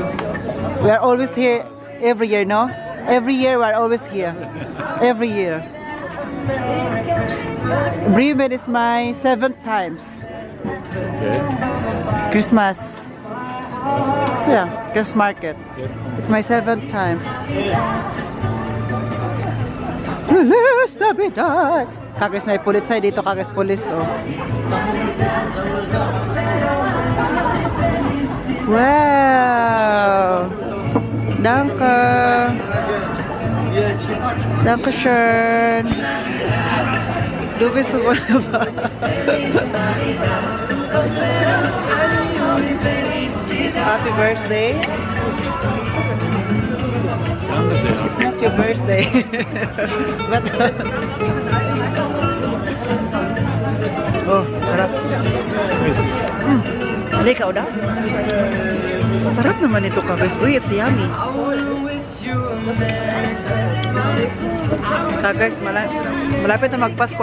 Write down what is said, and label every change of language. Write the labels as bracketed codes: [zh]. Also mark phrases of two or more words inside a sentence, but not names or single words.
[en] We are always here every year, no? Every year we are always here. Every year. Bremen is my 7th times. Okay. Christmas. Yeah, Christmas market. It's my 7th times. [es] Feliz Navidad! [tl] Kagas na ipulit dito, kagas pulis, oh. Wow! [de] Danke! Danke schön! Du bist so wunderbar! [en] Happy birthday! [de] Danke sehr. [en] It's not your birthday. But oh, sarap. [tl] Halika, Oda. Sarap naman ito ka, guys. Uy, [en] it's yummy. [tl] Guys, malapit na magpasko.